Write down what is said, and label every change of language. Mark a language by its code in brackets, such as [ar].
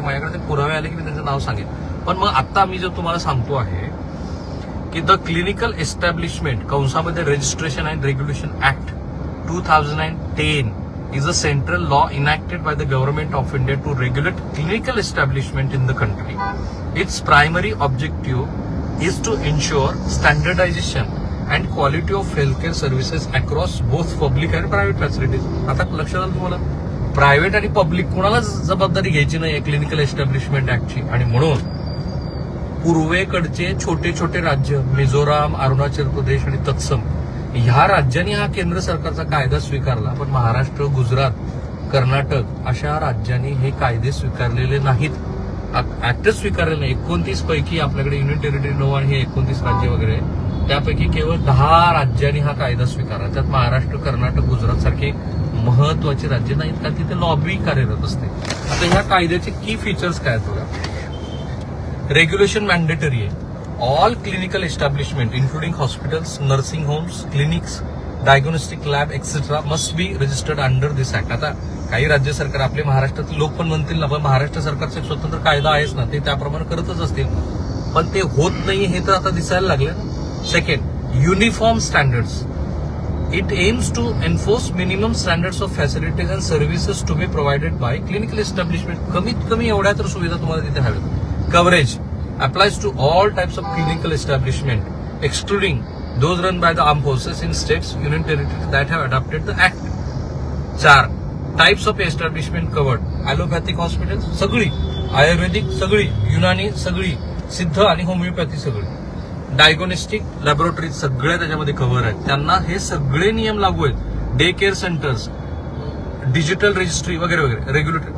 [mr] माझ्याकडे ते पुरावे आले की मी त्यांचं नाव सांगेन. पण मग आता मी जो तुम्हाला सांगतो आहे की the clinical establishment कंसामध्ये registration and regulation act 2010 [en] is a central law enacted by the government of India to regulate clinical establishment in the country. Its primary objective is to ensure standardization and quality of healthcare services across both public and private facilities. [mr] आता लक्षात आलं तुम्हाला private आणि public कोणालाच जबाबदारी घ्यायची नाही clinical establishment ऍक्टची. आणि म्हणून पूर्वेकडचे छोटे छोटे राज्य मिझोराम अरुणाचल प्रदेश आणि तत्सम ह्या राज्यांनी हा केंद्र सरकारचा कायदा स्वीकारला. पण महाराष्ट्र गुजरात कर्नाटक अशा राज्यांनी हे कायदे स्वीकारलेले नाहीत. ऍक्टच स्वीकारलेले नाही. 29 पैकी आपल्याकडे युनियन टेरिटरी 9 आणि हे 29 राज्य वगैरे त्यापैकी केवळ 10 राज्यांनी हा कायदा स्वीकारला. त्यात महाराष्ट्र कर्नाटक गुजरात सारखे महत्वाची राज्य नाहीत कारण तिथे लॉबी कार्यरत असते. आता ह्या कायद्याचे की फीचर्स काय आहेत बघा. रेग्युलेशन मॅन्डेटरी आहे. [en] All clinical establishment, including hospitals, nursing homes, clinics, diagnostic lab, etc., must be registered under this act. [mr] आता काही राज्य सरकार आपले महाराष्ट्रातील लोक पण म्हणतील ना पण महाराष्ट्र सरकारचा एक स्वतंत्र कायदा आहेच ना ते त्याप्रमाणे करतच असतील. पण ते होत नाही हे तर आता दिसायला लागलं. [en] Second uniform standards. It aims to enforce minimum standards of facilities and services to be provided by clinical establishment. [mr] कमीत कमी एवढ्या तर सुविधा तुम्हाला तिथे हव्यात. [en] Coverage applies to all types of clinical establishment, excluding those run by the armed forces in states, union territories that have adopted the act. 4. Types of establishment covered. [mr] Allopathic hospitals सगळी, आयुर्वेदिक सगळी, युनानी सगळी, सिद्ध आणि होमिओपॅथी सगळी, diagnostic laboratory सगळे त्याच्यामध्ये cover आहेत. त्यांना हे सगळे नियम लागू आहेत. Day care centres, digital registry वगैरे वगैरे रेग्युलेटरी.